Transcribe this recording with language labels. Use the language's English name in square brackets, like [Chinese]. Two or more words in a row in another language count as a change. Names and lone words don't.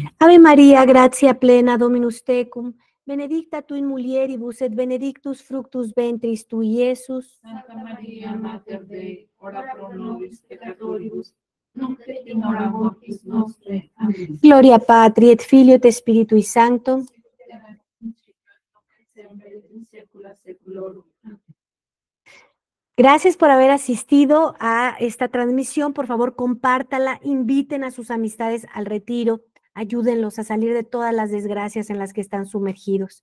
[Latin] Ave María, gratia plena, Dominus tecum, benedicta tu in mulieribus et benedictus fructus ventris tui, Iesus. Santa Maria, Mater Dei, ora pro nobis peccatoribus, nunc et in hora mortis nostrae. Amén. Gloria Patri et Filio et Spiritui Sancto. [Spanish] Gracias por haber asistido a esta transmisión. Por favor, compártala, inviten a sus amistades al retiro, ayúdenlos a salir de todas las desgracias en las que están sumergidos.